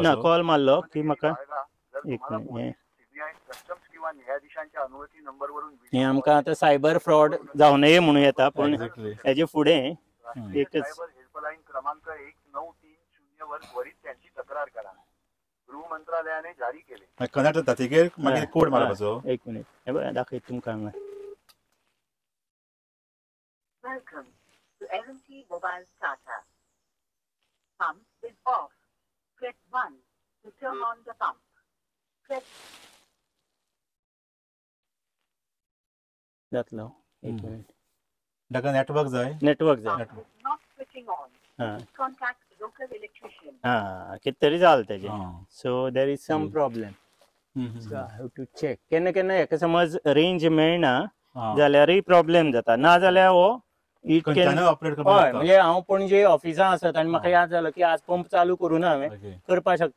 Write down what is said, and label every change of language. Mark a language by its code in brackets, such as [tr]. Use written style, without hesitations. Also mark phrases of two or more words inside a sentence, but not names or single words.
[kok] ना कॉल मारलो की म्हाका एक मिनिट हे आमकां आतां सायबर फ्रॉड जावं नये म्हणून येता पण हेजे फुडें एकच [mr] हेल्पलाईन क्रमांक 1930 वर त्वरित त्यांची तक्रार करा. गृह मंत्रालयाने जारी केले. [kok] कनेक्ट जाता तिगेर मागीर कोड मारपाचो. एक मिनिट हे बघा दाखयता तुमकां हांगा. [en] Welcome to L&T Mobile Tata. Pump is off. Press 1 to turn on the pump. Press [kok] जातलो एक मिनिट. ताका नेटवर्क जाय. नेटवर्क जाय. [en] not switching on. Contact local electrician. [kok] कितें तरी जालें तेजें. [en] so there is some problem. so I have to check. [kok] केन्ना केन्ना हेका समज रेंज मेळना जाल्यारय प्रॉब्लेम जाता. ना जाल्यार हो म्हणजे हांव पणजे ऑफिसांत आसत आनी म्हाका याद जालो की आज पंप चालू करून हांवें करपाक शकता.